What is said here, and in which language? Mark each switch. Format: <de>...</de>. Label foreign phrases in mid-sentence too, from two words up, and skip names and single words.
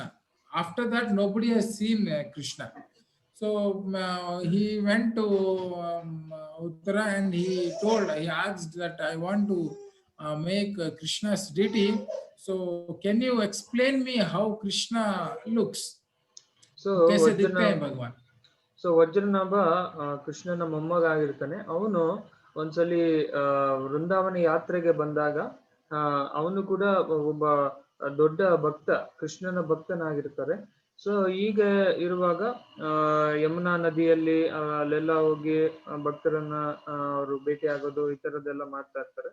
<en>After that nobody has seen Krishna. So he went to Uttara and he asked that I want to make Krishna's deity. So can you explain me how Krishna looks? So</en> <hi>कैसे दिखते हैं भगवान?</hi> <kn>ಸೊ ವಜ್ರನಾಭ ಕೃಷ್ಣನ ಮೊಮ್ಮಗ ಆಗಿರ್ತಾನೆ. ಅವನು ಒಂದ್ಸಲಿ ವೃಂದಾವನ ಯಾತ್ರೆಗೆ ಬಂದಾಗ ಅವನು ಕೂಡ ಒಬ್ಬ ದೊಡ್ಡ ಭಕ್ತ, ಕೃಷ್ಣನ ಭಕ್ತನಾಗಿರ್ತಾರೆ. ಸೊ ಈಗ ಇರುವಾಗ ಯಮುನಾ ನದಿಯಲ್ಲಿ ಅಲ್ಲೆಲ್ಲ ಹೋಗಿ ಭಕ್ತರನ್ನ ಅವರು ಭೇಟಿ ಆಗೋದು ಈ ತರದ್ದೆಲ್ಲ ಮಾಡ್ತಾ ಇರ್ತಾರೆ.</kn>